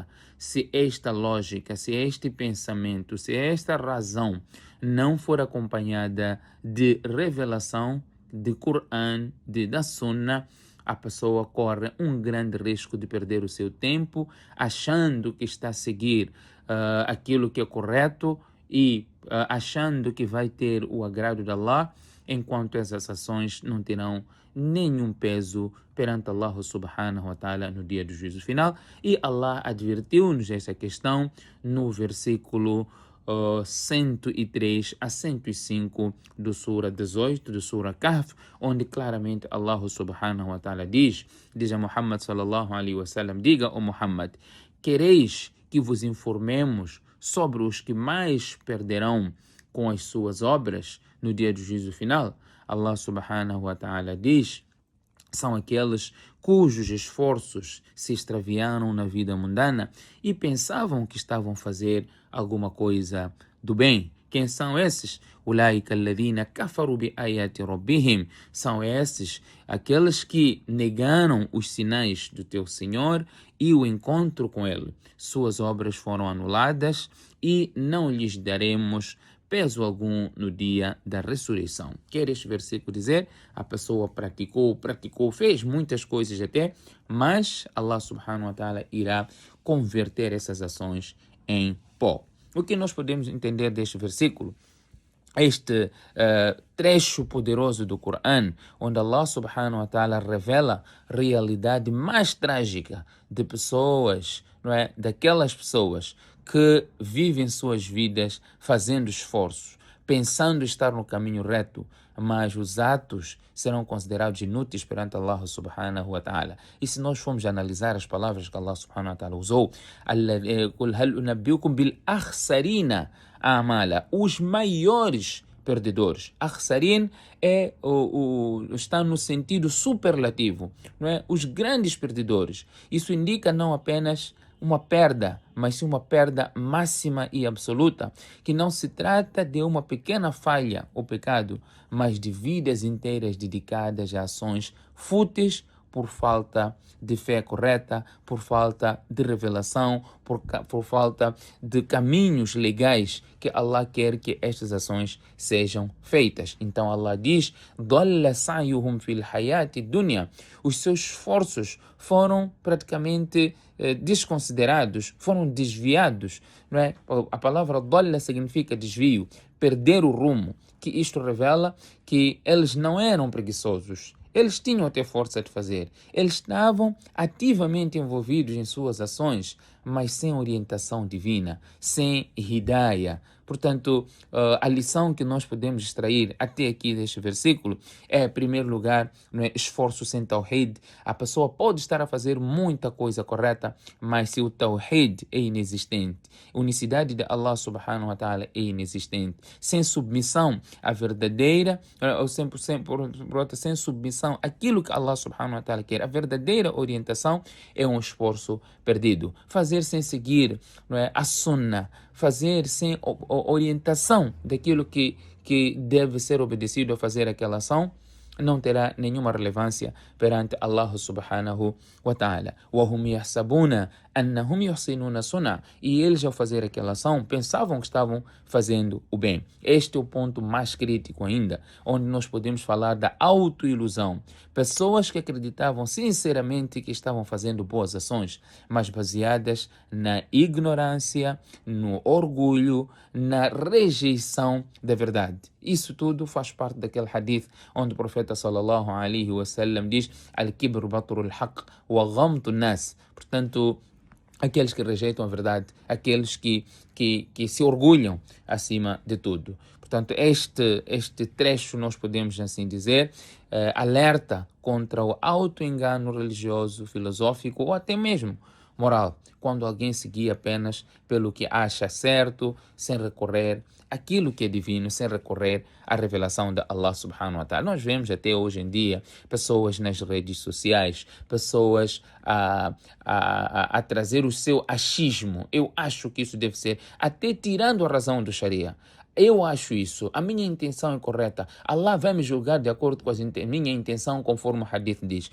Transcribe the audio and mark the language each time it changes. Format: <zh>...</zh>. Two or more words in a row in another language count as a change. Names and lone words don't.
<pt>Se esta lógica, se este pensamento, se esta razão não for acompanhada de revelação, de Coran, da Sunna, a pessoa corre um grande risco de perder o seu tempo achando que está a seguir aquilo que é correto e achando que vai ter o agrado de Allah, enquanto essas ações não terão nenhum peso perante Allah</pt> <ar>سبحانه وتعالى</ar> <pt>no dia do juízo final. E Allah advertiu-nos essa questão no versículo 103 a 105 do Sura 18, do Sura Kahf, onde claramente Allah</pt> <ar>سبحانه وتعالى</ar> <pt>diz a Muhammad</pt> <ar>صلى الله عليه وسلم:</ar> <pt>diga, ó Muhammad, quereis que vos informemos sobre os que mais perderão com as suas obras no dia do juízo final? Allah</pt> <ar>سبحانه وتعالى</ar> <pt>diz: são aqueles cujos esforços se extraviaram na vida mundana e pensavam que estavam a fazer alguma coisa do bem. Quem são esses?</pt> <ar>أولئك الذين كفروا بآيات ربهم.</ar> <pt>São esses aqueles que negaram os sinais do teu Senhor e o encontro com Ele. Suas obras foram anuladas e não lhes daremos peso algum no dia da ressurreição. Quer este versículo dizer? A pessoa praticou, fez muitas coisas até, mas Allah</pt> <ar>سبحانه وتعالى</ar> <pt>irá converter essas ações em pó. O que nós podemos entender deste versículo? Este trecho poderoso do Coran, onde Allah</pt> <ar>سبحانه وتعالى</ar> <pt>revela a realidade mais trágica de pessoas, não é? Daquelas pessoas que vivem suas vidas fazendo esforços, pensando estar no caminho reto, mas os atos serão considerados inúteis perante Allah</pt> <ar>سبحانه وتعالى.</ar> <pt>E se nós formos analisar as palavras que Allah</pt> <ar>سبحانه وتعالى</ar> <pt>usou,</pt> <ar>قُلْ هَلْ أُنَبِّئُكُمْ بِالْأَخْسَرِينَ أَعْمَالًا,</ar> <pt>os maiores perdedores. Akhsarin está no sentido superlativo, não é? Os grandes perdedores. Isso indica não apenas uma perda, mas sim uma perda máxima e absoluta, que não se trata de uma pequena falha ou pecado, mas de vidas inteiras dedicadas a ações fúteis por falta de fé correta, por falta de revelação, por falta de caminhos legais que Allah quer que estas ações sejam feitas. Então Allah diz:</pt> <ar>"ضل سعيهم في الحياة الدنيا".</ar> <pt>Os seus esforços foram praticamente desconsiderados, foram desviados, não é? A palavra dalla significa desvio, perder o rumo, que isto revela que eles não eram preguiçosos. Eles tinham até força de fazer. Eles estavam ativamente envolvidos em suas ações, mas sem orientação divina, sem hidayah. Portanto, a lição que nós podemos extrair até aqui deste versículo é, em primeiro lugar, não é, esforço sem tawhid. A pessoa pode estar a fazer muita coisa correta, mas se o tawhid é inexistente, a unicidade de Allah</pt> <ar>سبحانه وتعالى</ar> <pt>é inexistente, sem submissão à verdadeira, ou 100%, sem submissão àquilo que Allah</pt> <ar>سبحانه وتعالى</ar> <pt>quer, a verdadeira orientação é um esforço perdido. Fazer sem seguir, não é, a sunnah, fazer sem orientação daquilo que deve ser obedecido a fazer aquela ação, não terá nenhuma relevância perante Allah</pt> <ar>سبحانه وتعالى. وَهُمْ يَحْسَبُونَ أَنَّهُمْ يُحْسِنُونَ صُنْعًا.</ar> <pt>E eles, ao fazer aquela ação, pensavam que estavam fazendo o bem. Este é o ponto mais crítico ainda, onde nós podemos falar da autoilusão. Pessoas que acreditavam sinceramente que estavam fazendo boas ações, mas baseadas na ignorância, no orgulho, na rejeição da verdade. Isso tudo faz parte daquele hadith onde o profeta</pt> <ar>صلى الله عليه وسلم</ar> <pt>diz:</pt> <ar>الكبر بطر الحق وغمط الناس.</ar> <pt>Portanto, aqueles que rejeitam a verdade, aqueles que se orgulham acima de tudo. Portanto, este trecho, nós podemos assim dizer, alerta contra o auto-engano religioso, filosófico ou até mesmo moral, quando alguém se guia apenas pelo que acha certo, sem recorrer àquilo que é divino, sem recorrer à revelação de Allah</pt> <ar>سبحانه وتعالى.</ar> <pt>Nós vemos até hoje em dia pessoas nas redes sociais, pessoas a trazer o seu achismo. Eu acho que isso deve ser, até tirando a razão do Sharia. Eu acho isso, a minha intenção é correta. Allah vai me julgar de acordo com a minha intenção, conforme o hadith diz.</pt>